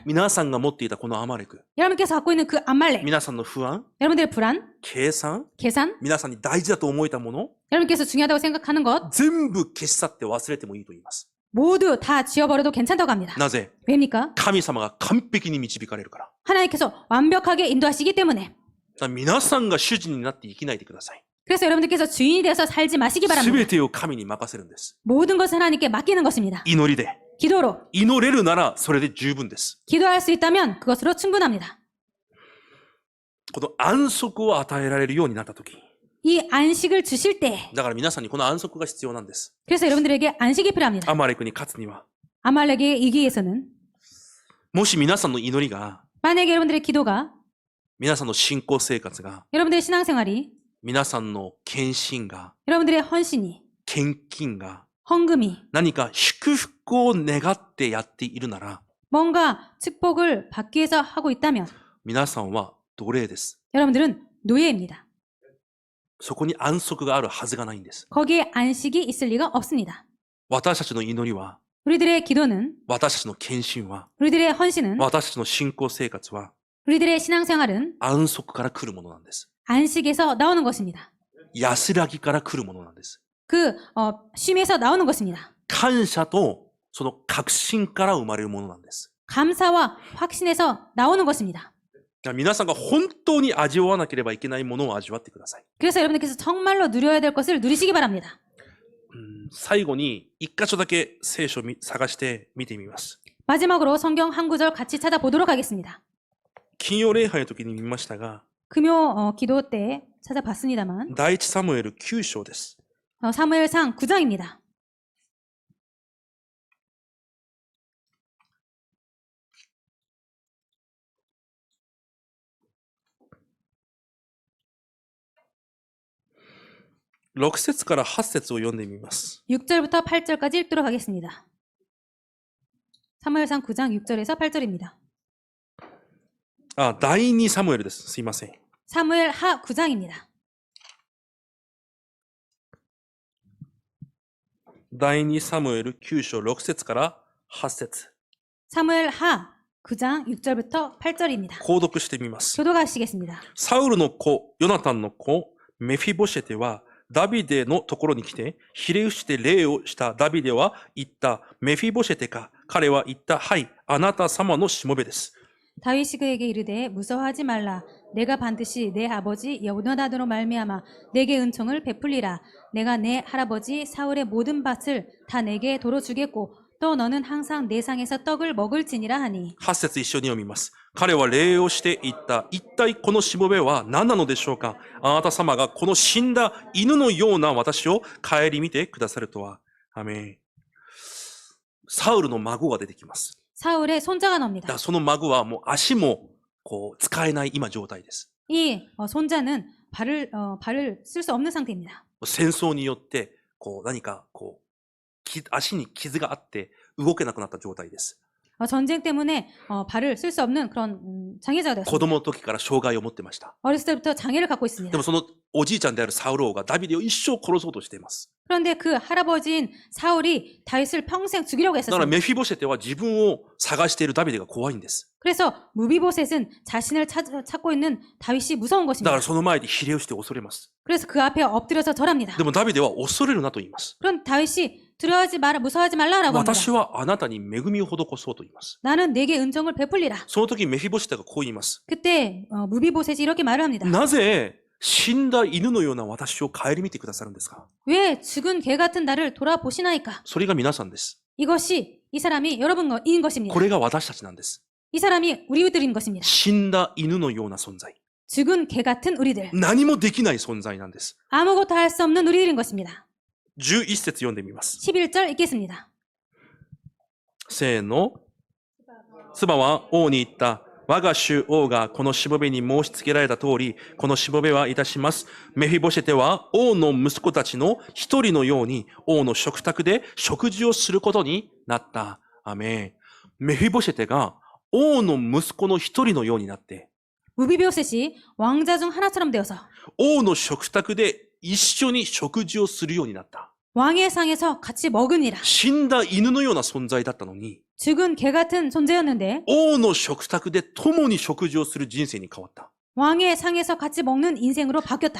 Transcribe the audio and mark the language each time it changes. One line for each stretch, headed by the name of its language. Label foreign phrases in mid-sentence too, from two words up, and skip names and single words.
Japanese: 皆さんが持っていたこのアマレク、
Korean: 여러분께서 갖고 있는 그 아말렉
Japanese: 皆さんの不安、
Korean: 여러분들의 불안,
Japanese: 計算、
Korean: 계산
Japanese: 皆さんに大事だと思えたもの、
Korean: 여러분께서 중요하다고 생각하는 것
Japanese: 全部消し去って忘れてもいいと言います。
Korean: 모두 다 지워버려도 괜찮다고 합니다.
Japanese: なぜ？
Korean: 왜입니까?
Japanese: 神様が完璧に導かれるから。
Korean: 하나님께서 완벽하게 인도하시기 때문에
Japanese: 皆さんが主人になって生きないでください。
Korean: 그래서 여러분들께서 주인이 되어서 살지 마시기
Japanese: すべ
Korean: 바랍니다.
Japanese: てを神に任せるんです。
Korean: 모든 것을 하나님께 맡기는 것입니다.
Japanese: 祈りで。
Korean: 기도로
Japanese: 祈れるならそれで十分です。
Korean: 기도할 수 있다면 그것으로 충분합니다.
Japanese: この安息を与えられるようになったとき。
Korean: 이 안식을 주실 때
Japanese: だから皆さんにこの安息が必要なんです。
Korean: 그래서 여러분들에게 안식이 필요합니다.
Japanese: アマレクに勝つには。
Korean: 아말렉에 이기기 위해서는
Japanese: もし皆さんの祈りが、
Korean: 만약에 여러분들의 기도가
Japanese: 皆さんの信仰生活が、
Korean: 여러분들의 신앙생활이
Japanese: 皆さんの献身が、
Korean: 여러분들의 헌신이
Japanese: 献金が、
Korean: 헌금이
Japanese: 何か祝福を願ってやっているなら、
Korean: 뭔가 축복을 받기 위해서 하고 있다면
Japanese: 皆さんは奴隷です。
Korean: 여러분들은 노예입니다.
Japanese: そこに安息があるはずがないんです。
Korean: 거기에 안식이 있을 리가 없습니다.
Japanese: 私たちの祈りは、
Korean: 우리들의 기도는,
Japanese: 私たちの献身は、
Korean: 우리들의 헌신은,
Japanese: 私たちの信仰生活は
Korean: 우리들의 신앙생활은
Japanese: 安息から来るものなんです。
Korean: 안식에서 나오는 것입니다.
Japanese: 安らぎから来るものなんです。
Korean: 그 쉼에서 나오는 것입니다.
Japanese: 感謝とその確信から生まれるものなんです。
Korean: 감사와 확신에서 나오는 것입니다.
Japanese: 皆さんが本当に味わわなければいけないものを味わってください。
Korean: 그래서 여러분들께서 정말로 누려야 될 것을 누리시기 바랍니다.
Japanese: 最後に一箇所だけ聖書を探して見てみます。
Korean: 마지막으로 성경 한 구절 같이 찾아보도록 하겠습니다.
Japanese: 金曜礼拝の時に見ましたが、
Korean: 금요 기도 때 찾아봤습니다만
Japanese: 第一サムエル9章です。
Korean: 사무엘상 9장입니다.
Japanese: 6 節から8節を読んでみます。
Korean: 6절부터 8절까지 읽도록 하겠습니다. 사무엘상 9장 6절에서 8절입니다.
Japanese: 第2サムエルです。すいません。
Korean: 사무엘 하 9장입니다.
Japanese: 第2サムエル9章6節から8節。
Korean: 사무엘 하 9장 6절부터 8절입니다.
Japanese: 購読してみます。
Korean: 교도가시겠습니다.
Japanese: サウルの子、ヨナタンの子、メフィボシェテは、ダビデのところに来て、ひれ伏して礼をしたダビデは言った、メフィボシェテか。彼は言った、はい、あなた様のしもべです。
Korean: 다윗이 그에게 이르되 무서워하지 말라. 내가 반드시 내 아버지 여호나단으로 말미암아 내게 은총을 베풀리라. 내가 내 할아버지 사울의 모든 밭을 다 내게 도로 주겠고 또 너는 항상 내 상에서 떡을 먹을지니라 하니.
Japanese: 8 節一緒に読みます。彼は礼をして言った。一体このしもべは何なのでしょうか。あなた様がこの死んだ犬のような私を顧みてくださるとは。アメン。サウルの孫が出てきます。
Korean: 사울의 손자가 나옵니다.
Japanese: その孫はもう足も使えない今状態です。
Korean: 이 손자는 발을 쓸 수 없는 상태입니다.
Japanese: 戦争によって何か足に傷があって動けなくなった状態です。
Korean: 전쟁 때문에 발을 쓸 수 없는 그런 장애자가
Japanese: 子
Korean: 되었습니다.
Japanese: 供の時から障害を持ってました。
Korean: 어렸을 때부터 장애를 갖고
Japanese: で
Korean: 있습니다.
Japanese: もそのおじいちゃんであるサウル王がダビデを一生殺そうとしています。
Korean: 그런데 그 할아버지인 사울이 다윗을 평생 죽이려고
Japanese: だから
Korean: 했었습니다.
Japanese: メフィボシェテは自分を探しているダビデが怖いんです。
Korean: 그래서 무비보셋은 자신을 찾고 있는 다윗이 무서운
Japanese: だか
Korean: 것입니다.
Japanese: らその前でひれ伏して恐れます。
Korean: 그래서 그 앞에 엎드려서 절합니다.
Japanese: でもダビデは恐れるなと言います。
Korean: 그런 다윗이 두려워하지 마라, 무서워하지 말라라고 합니다.
Japanese: 私はあなたに恵みを施そうと言います。
Korean: 나는 내게 은총을 베풀리라.
Japanese: その時メフィボシェテがこう言います。
Korean: 그때 무비보셋이 이렇게 말을 합니다.
Japanese: なぜ死んだ犬のような私を顧みてくださるんですか。
Korean: 왜 죽은 개 같은 나를 돌아보시나이까?
Japanese: それが皆さんです。
Korean: 이것이 이 사람이 여러분인 것입니다.
Japanese: これが私たちなんです。
Korean: 이 사람이 우리들인 것입니다.
Japanese: 死んだ犬のような存在。
Korean: 죽은 개 같은 우리들.
Japanese: 何もできない存在なんです。
Korean: 아무것도 할 수 없는 우리들인 것입니다.
Japanese: 11 節読んでみます。
Korean: 11절 읽겠습니다.
Japanese: せーの。妻は王に言った。我が主王がこのしもべに申し付けられた通り、このしもべはいたします。メフィボシェテは王の息子たちの一人のように王の食卓で食事をすることになった。アメン。メフィボシェテが王の息子の一人のようになって、
Korean: 무비보셋이 왕자 중 하나처럼 되어서
Japanese: 王の食卓で一緒に食事をするようになった。
Korean: 왕의 상에서 같이 먹으니라.
Japanese: 死んだ犬のような存在だったのに、
Korean: 죽은 개 같은 존재였는데
Japanese: 王の食卓で共に食事をする人生に変わった。
Korean: 왕의 상에서 같이 먹는 인생으로 바뀌었다.